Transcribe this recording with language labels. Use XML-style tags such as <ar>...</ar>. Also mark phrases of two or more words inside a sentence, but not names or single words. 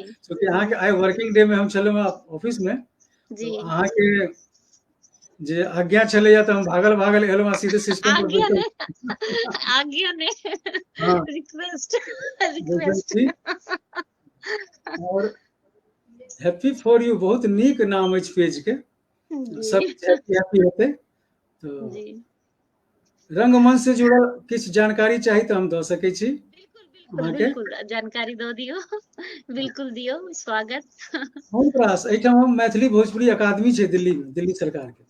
<mai>क्योंकि अहाँ के आइ</mai> <en>working day</en> <mai>में हम छलहुँ ऑफिस में, जी तो अहाँ के जे आज्ञा छलैया तऽ हम भागल भागल एलहुँ, सीधे सिस्टम पर आज्ञा बैठल। ने आज्ञा ने हाँ, रिक्वेस्ट बैठल रिक्वेस्ट। छी। और हैप्पी फॉर यू बहुत नीक नाम अछि पेज के, सब जी हैप्पी हैप्पी हेतै। तो जी रंगमंच से जुड़ल किछु जानकारी चाही तऽ हम दऽ सकै छी बिल्कुल बिल्कुल अहाँके। बिल्कुल जानकारी दो दियो, बिल्कुल दियो, स्वागत। बहुत रास एहिठाम हम मैथिली भोजपुरी अकादमी छै दिल्ली में, दिल्ली सरकार के,</mai>